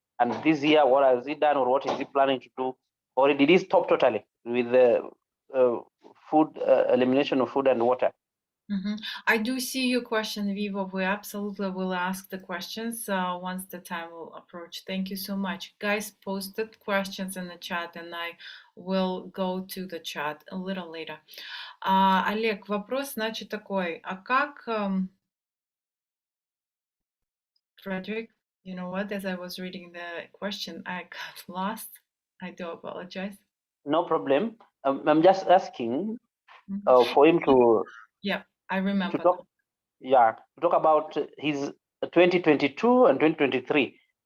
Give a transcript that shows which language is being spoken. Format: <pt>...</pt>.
<en>And this year, what has he done, or what is he planning to do? Or did he stop totally with the food elimination of food and water? I do see your question, Vivo. We absolutely will ask the questions once the time will approach. Thank you so much. Guys, posted questions in the chat, and I will go to the chat a little later.</en> <ru>Олег, вопрос, значит, такой. А как...</ru> <en>Frederick, you know what? As I was reading the question, I got lost. I do apologize. No problem. I'm just asking for him to... Yeah, I remember. To talk about his 2022 and 2023.</en>